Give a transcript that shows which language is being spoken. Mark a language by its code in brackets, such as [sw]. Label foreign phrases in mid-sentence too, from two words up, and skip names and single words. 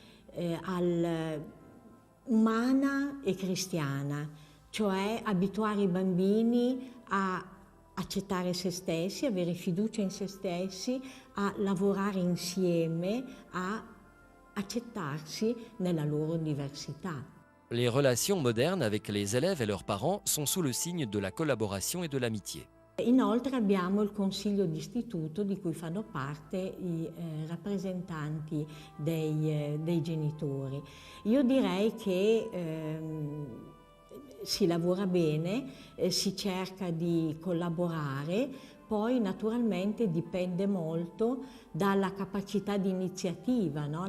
[it] umana e cristiana, cioè abituare i bambini a accettare se stessi, avere fiducia in se stessi, a lavorare insieme, a accettarsi nella loro diversità. [fr] Les relations modernes avec les élèves et leurs parents sont sous le signe de la collaboration et de l'amitié. [it] Inoltre abbiamo il consiglio d'istituto di cui fanno parte i rappresentanti dei genitori. Io direi che si lavora bene, si cerca di collaborare, poi naturalmente dipende molto dalla capacità di iniziativa, no?